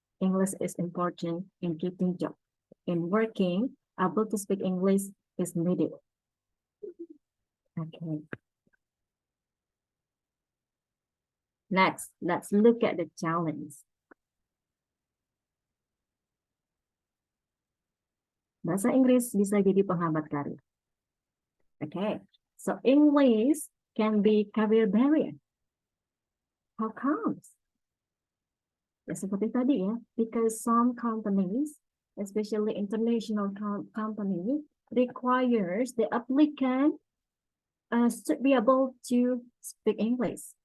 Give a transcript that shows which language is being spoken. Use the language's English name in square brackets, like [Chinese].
[English] English is important in getting job. In working, able to speak English is needed. Okay. Next, let's look at the challenge. [Indonesian] Bahasa Inggris bisa jadi penghambat karir. [English] Okay, so English can be career barrier. How comes? [Indonesian] Ya seperti tadi ya, [English] because some companies, especially international company, requires the applicant should be able to speak English.